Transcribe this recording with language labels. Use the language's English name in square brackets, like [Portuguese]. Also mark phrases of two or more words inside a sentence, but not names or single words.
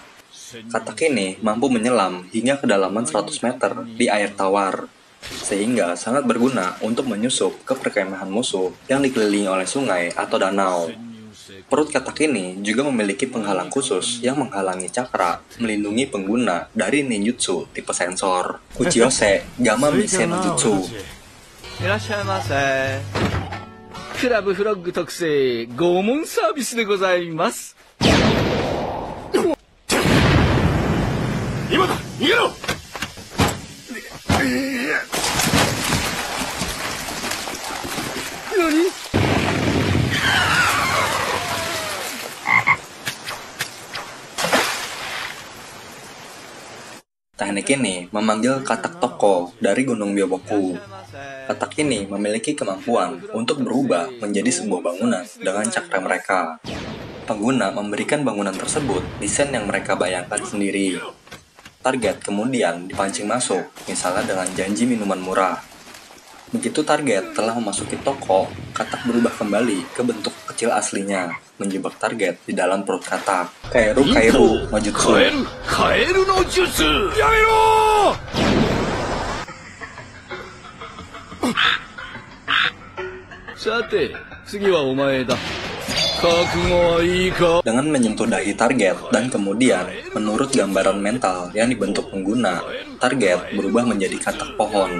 [Indonesian] Katak ini mampu menyelam hingga kedalaman 100 meter di air tawar, sehingga sangat berguna untuk menyusup ke perkemahan musuh yang dikelilingi oleh sungai atau danau. Perut katak ini juga memiliki penghalang khusus yang menghalangi cakra, melindungi pengguna dari ninjutsu tipe sensor. [Japanese] Kuchiyose Gamma Mise no Jutsu. Club Frog 特製拷問サービスでございます。今だ、逃げろ。 [Indonesian] 何？Teknik ini memanggil katak toko dari Gunung Myoboku. Katak ini memiliki kemampuan untuk berubah menjadi sebuah bangunan dengan cakra mereka. Pengguna memberikan bangunan tersebut desain yang mereka bayangkan sendiri. Target kemudian dipancing masuk, misalnya dengan janji minuman murah. Begitu target telah memasuki toko, katak berubah kembali ke bentuk kecil aslinya, menjebak target di dalam perut katak. [Japanese] Kaeru no Jutsu. Kaeru no Jutsu. Yamero! [Indonesian] Dengan menyentuh dahi target dan kemudian menurut gambaran mental yang dibentuk pengguna, target berubah menjadi katak pohon.